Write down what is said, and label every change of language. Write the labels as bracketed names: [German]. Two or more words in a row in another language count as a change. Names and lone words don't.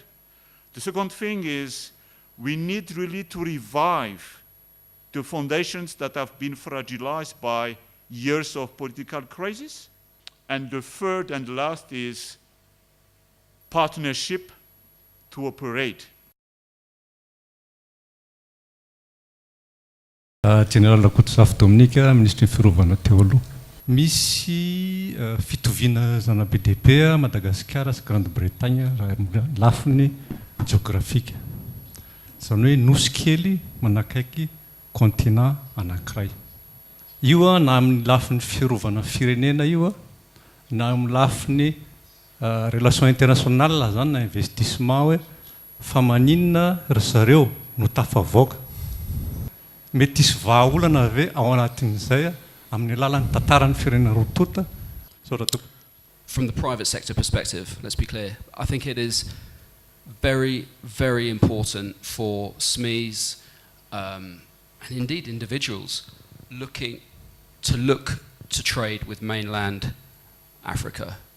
[English] The second thing is we need really to revive the foundations that have been fragilized by years of political crisis. And the third and last is partnership to operate. [Malagasy] General Rakotosafi Dominika, Ministry ny Fiarovana teo aloha. Misy fitoviana zana BDP a Madagascar sy Grande-Bretagne raha lafiny géographique. Zany hoe nosy kely manakaiky continent anankiray. Io a na amin'ny lafiny fiarovana firenena io a na amin'ny lafiny [French] relation internationale [Malagasy] zany na investissement hoe fa maninona ry zareo no tafavoaka. Mety hisy vahaolana ave ao anatin'izay amin'ny alalan'ny tantaran'ny firenena roa tota. [English] From the private sector perspective, let's be clear, I think it is very, very important for SMEs and indeed individuals look to trade with mainland Africa.